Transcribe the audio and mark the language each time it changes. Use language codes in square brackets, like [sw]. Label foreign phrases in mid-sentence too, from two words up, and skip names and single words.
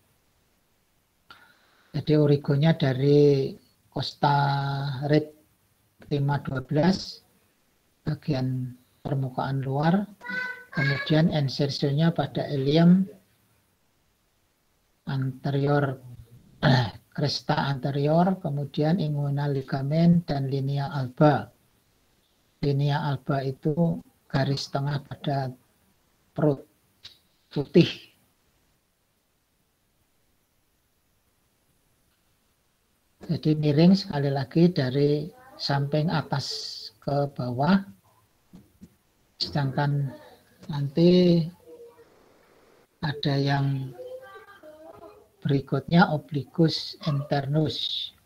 [id] Jadi origonya dari Costa Rib 512 bagian permukaan luar, kemudian insersionya pada [la] ilium anterior, cresta anterior, [id] kemudian inguinal ligamen dan [la] linea alba. Linea alba [id] itu garis tengah pada perut putih. Jadi miring sekali lagi dari samping atas ke bawah. Sedangkan nanti ada yang berikutnya [la] obliquus internus.